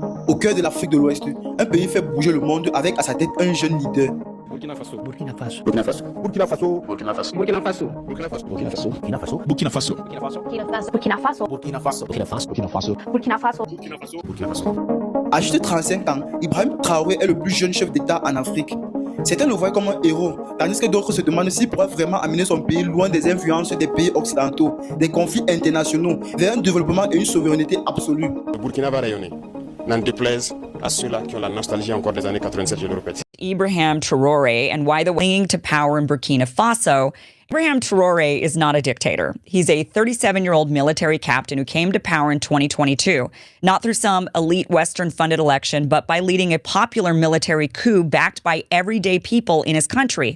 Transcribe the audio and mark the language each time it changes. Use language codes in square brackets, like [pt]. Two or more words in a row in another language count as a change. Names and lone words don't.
[fr] au cœur de l'Afrique de l'Ouest, un pays fait bouger le monde avec à sa tête un jeune leader. Burkina Faso. Burkina Faso. Burkina Faso. Burkina Faso. Burkina Faso. Burkina Faso. Burkina Faso. Burkina Faso. Burkina Faso. Burkina Faso. Burkina Faso. Burkina Faso. Burkina Faso. Burkina Faso. Burkina Faso. Burkina Faso. Burkina Faso. À juste 35 ans, Ibrahim Traoré est le plus jeune chef d'État en Afrique. Certains le voient comme un héros, tandis que d'autres se demandent s'il pourra vraiment amener son pays loin des influences des pays occidentaux, des conflits internationaux, vers un développement et une souveraineté absolue. Le Burkina va rayonner, n'en déplaise à ceux-là qui ont la nostalgie encore des années 87, je le répète. [en] Ibrahim Traoré and why the clinging to power in Burkina Faso. Ibrahim Traoré is not a dictator. He's a 37-year-old military captain who came to power in 2022, not through some elite Western-funded election, but by leading a popular military coup backed by everyday people in his country.